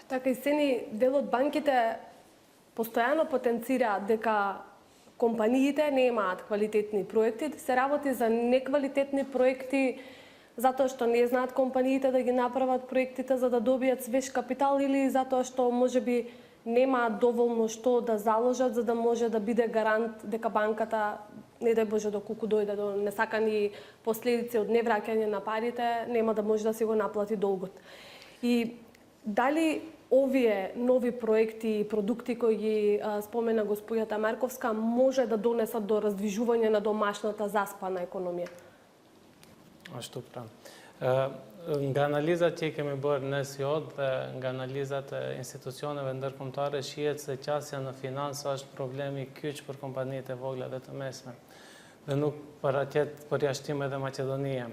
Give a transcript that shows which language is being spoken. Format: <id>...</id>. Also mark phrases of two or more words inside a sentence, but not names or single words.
<mk>Така и сени дел од банките постојано потенцираат дека компаниите немаат квалитетни проекти, се работи за неквалитетни проекти затоа што не знаат компаниите да ги направат проектите за да добијат свеж капитал или затоа што можеби немаат доволно што да заложат за да може да биде гарант дека банката, не дај Боже доколку дојде до несакани последици од невраќање на парите, нема да може да си го наплати долгот. И дали овие нови проекти и продукти кои ги спомена господјата Марковска може да донесат до раздвижување на домашната заспана економија?</mk> <sq>Ashtu pra. Nga analizat që i kemi bërë në SIOD dhe nga analizat e institucioneve ndërkombëtare shihet se qasja në finansë është problemi kyç për kompanitë e vogla dhe të mesme dhe nuk paraqet përjashtim edhe Maqedonia.</sq>